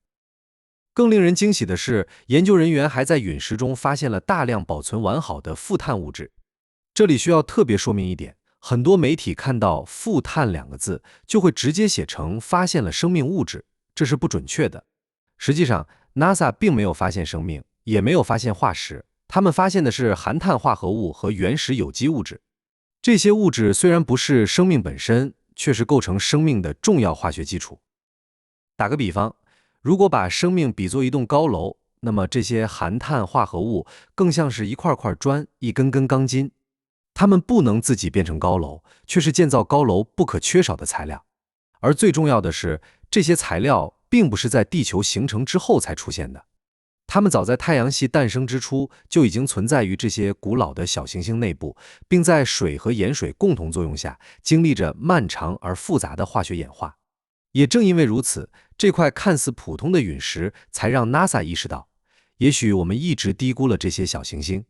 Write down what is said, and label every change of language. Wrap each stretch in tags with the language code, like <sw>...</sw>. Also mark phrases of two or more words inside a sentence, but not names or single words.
<zh>更令人驚喜的是，研究人員還在隕石中发现了大量保存完好的富碳物質。這裡需要特別說明一點，很多媒體看到富碳兩個字，就會直接寫成發現了生命物質，這是不準確的。實際上 NASA 並沒有發現生命，也沒有發現化石，他們發現的是含碳化合物和原始有機物質。這些物質雖然不是生命本身，卻是構成生命的重要化學基礎。打個比方，如果把生命比作一棟高樓，那麼這些含碳化合物更像是一塊塊磚、一根根鋼筋。它們不能自己變成高樓，卻是建造高樓不可缺少的材料。而最重要的是，這些材料並不是在地球形成之後才出現的，它們早在太陽系誕生之初就已經存在於這些古老的小行星內部，並在水和鹽水共同作用下，經歷着漫長而複雜的化學演化。也正因為如此，這塊看似普通的隕石才讓 NASA 意識到，也許我們一直低估了這些小行星。</zh>